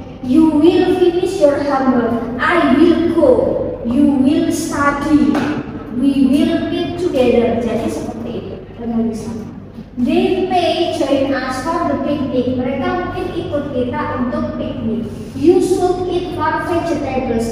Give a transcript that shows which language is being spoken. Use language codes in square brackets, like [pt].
[en] You will finish your homework, I will go. You will study, we will meet together. [id] Jadi seperti itu penulisan. [en] They may join us for the picnic. [id] Mereka mungkin ikut kita untuk piknik. [en] You should eat more vegetables.